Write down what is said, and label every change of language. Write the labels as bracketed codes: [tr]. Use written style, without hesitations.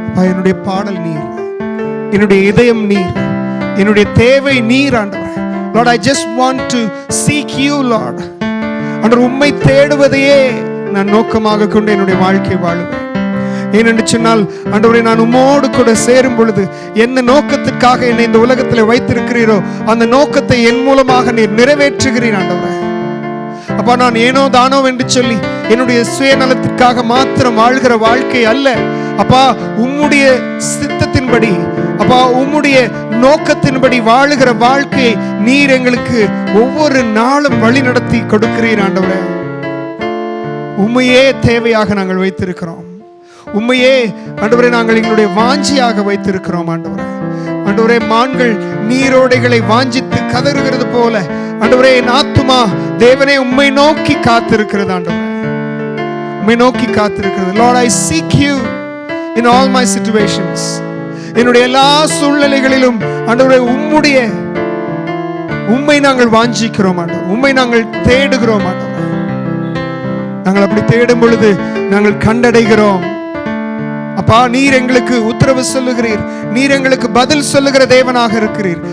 [ta] என்னுடைய பாடல் நீர், என்னுடைய இதயம் நீர், என்னுடைய தேவை நீர் ஆண்டவரே. [en] Lord, I just want to seek you, Lord. [ta] ஆண்டவர், உம்மை தேடுவதையே நான் நோக்கமாக கொண்டு என்னுடைய வாழ்க்கை வாழுவேன். ஏனென்று சொன்னால் ஆண்டவரே, நான் உம்மோடு கூட சேரும் பொழுது என்ன நோக்கத்திற்காக என்னை இந்த உலகத்தில் வைத்திருக்கிறீரோ அந்த நோக்கத்தை என் மூலமாக நீர் நிறைவேற்றுகிறீர் ஆண்டவரே. அப்பா, நான் ஏனோ தானோ என்று சொல்லி என்னுடைய சுயநலத்திற்காக மாத்திரம் வாழ்கிற வாழ்க்கை அல்ல அப்பா. உம்முடைய சித்தத்தின்படி அப்பா, உம்முடைய நோக்கத்தின்படி வாழுகிற வாழ்க்கையை நீர் எங்களுக்கு ஒவ்வொரு நாளும் வழி நடத்தி கொடுக்கிறீர் ஆண்டவரே. உம்மையே தேவையாக நாங்கள் வைத்திருக்கிறோம். உம்மையே ஆண்டவரே நாங்கள் எங்களுடைய வாஞ்சியாக வைத்திருக்கிறோம் ஆண்டவரே. ஆண்டவரே, மான்கள் நீரோடைகளை வாஞ்சித்து கதறுகிறது போல ஆண்டவரே என் ஆத்துமா தேவனே உம்மை நோக்கி காத்திருக்கிறது ஆண்டவரே. உம்மை நோக்கி காத்திருக்கிறது. [en] Lord, I seek you in all my situations. [ta] என்னுடைய எல்லா சூழ்நிலைகளிலும் ஆண்டவரே உம்மை நாங்கள் வாஞ்சிக்கிறோம் ஆண்டவரே. உம்மை நாங்கள் தேடுகிறோம் ஆண்டவரே. நாங்கள் அப்படி தேடும் பொழுது நாங்கள் கண்டடைகிறோம். அப்பா, நீர் எங்களுக்கு உத்தரவு சொல்லுகிறீர். நீர் எங்களுக்கு பதில் சொல்லுகிற தேவனாக இருக்கிறீர்.